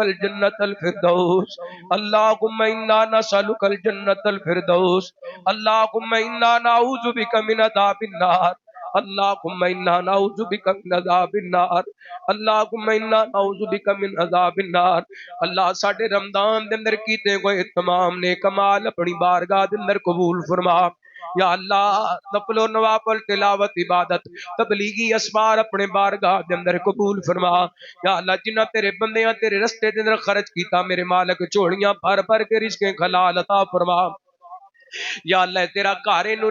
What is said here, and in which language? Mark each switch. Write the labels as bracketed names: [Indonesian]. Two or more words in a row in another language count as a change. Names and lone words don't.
[Arabic] الجنت الفردوس اللہم انا نسألک الجنت الفردوس اللہم انا نعوذ بک من عذاب النار اللہم انا نعوذ بک من عذاب النار اللہم انا نعوذ بک من عذاب النار [Punjabi] اللہ ساڈے رمضان دے اندر کیتے ہوئے تمام نیک اعمال اپنی بارگاہ دے اندر قبول فرما یا اللہ نفل و نوافل تلاوت عبادت تبلیغی اسفار اپنے بارگاہ دے اندر قبول فرما یا اللہ جنہ تیرے بندیاں تیرے رستے دے اندر خرچ کیتا میرے مالک جھولیاں بھر بھر کے رزق حلال عطا فرما یا اللہ تیرا گھر نو